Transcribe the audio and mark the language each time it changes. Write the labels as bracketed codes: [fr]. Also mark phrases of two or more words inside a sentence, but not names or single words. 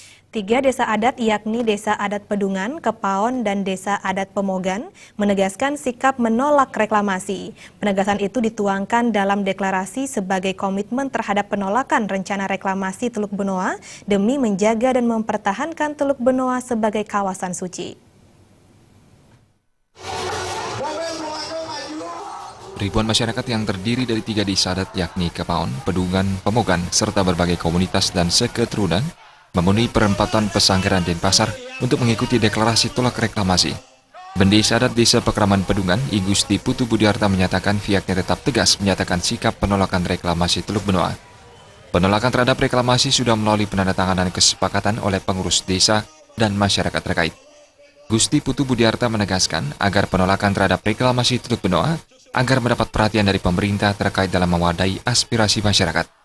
[id] Tiga desa adat yakni Desa Adat Pedungan, Kepaon, dan Desa Adat Pemogan menegaskan sikap menolak reklamasi. Penegasan itu dituangkan dalam deklarasi sebagai komitmen terhadap penolakan rencana reklamasi Teluk Benoa demi menjaga dan mempertahankan Teluk Benoa sebagai kawasan suci. Ribuan masyarakat yang terdiri dari tiga desa adat yakni Kepaon, Pedungan, Pemogan, serta berbagai komunitas dan seketurunan memenuhi perempatan Pesanggeran Denpasar untuk mengikuti deklarasi tolak reklamasi. Bendesa adat Desa Pekraman Pedungan, I Gusti Putu Budiarta menyatakan pihaknya tetap tegas menyatakan sikap penolakan reklamasi Teluk Benoa. Penolakan terhadap reklamasi sudah melalui penandatanganan kesepakatan oleh pengurus desa dan masyarakat terkait. Gusti Putu Budiarta menegaskan agar penolakan terhadap reklamasi Teluk Benoa agar mendapat perhatian dari pemerintah terkait dalam mewadahi aspirasi masyarakat.